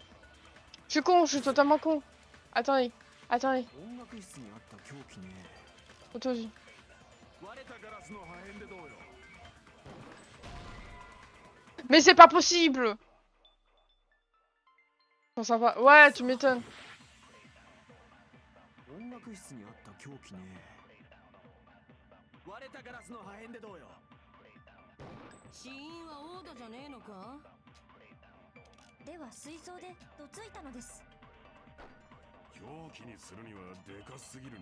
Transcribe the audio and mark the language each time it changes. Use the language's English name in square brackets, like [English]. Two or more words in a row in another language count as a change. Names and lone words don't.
[French] Je suis totalement con. Attendez. Auto-vue. Mais c'est pas possible! Bon, ça va. Ouais, tu m'étonnes. [Japanese] 音楽室にあった凶器ね。割れたガラスの破片でどうよ。死因はオーダじゃねえのか。では水槽でどついたのです。凶器にするにはでかすぎるの。